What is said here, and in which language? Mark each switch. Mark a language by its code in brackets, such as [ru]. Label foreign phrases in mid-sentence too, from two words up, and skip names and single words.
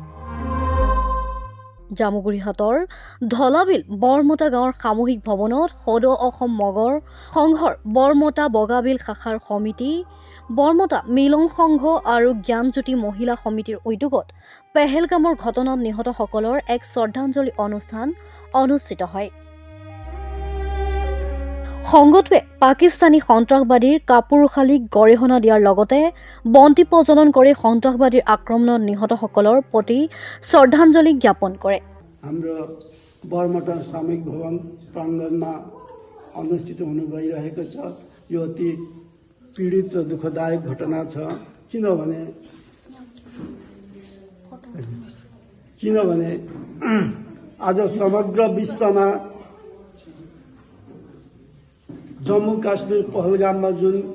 [as] জামুগুৰিহাটৰ ঢলাবিল বৰমতা গাঁৱৰ সামূহিক ভৱনত সদৌ অসম মগৰ সংঘৰ বৰমতা বগাবিল শাখাৰ সমিতি, বৰমতা মিলন সংঘ আৰু জ্ঞানজ্যোতি মহিলা সমিতিৰ উদ্যোগত পেহেলগামৰ ঘটনাত নিহতসকলৰ এক শ্ৰদ্ধাঞ্জলি অনুষ্ঠান অনুষ্ঠিত হয়। সংগঠনে পাকিস্তানী সন্ত্ৰাসবাদীৰ কাপুৰুষালীক গৰিহণা দিয়াৰ লগতে বন্তি প্ৰজ্বলন কৰি সন্ত্ৰাসবাদীৰ আক্ৰমণত নিহতসকলৰ প্ৰতি শ্ৰদ্ধাঞ্জলি জ্ঞাপন কৰে। [ne] हाम्रो बरमटा सामूहिक भवन प्राङ्गणमा अनुष्ठित हुन गइरहेको छ। यो अति पीडित र दुःखदायक घटना छ। किनभने आज समग्र विश्वमा जम्मू काश्मीर पहलगाममा जुन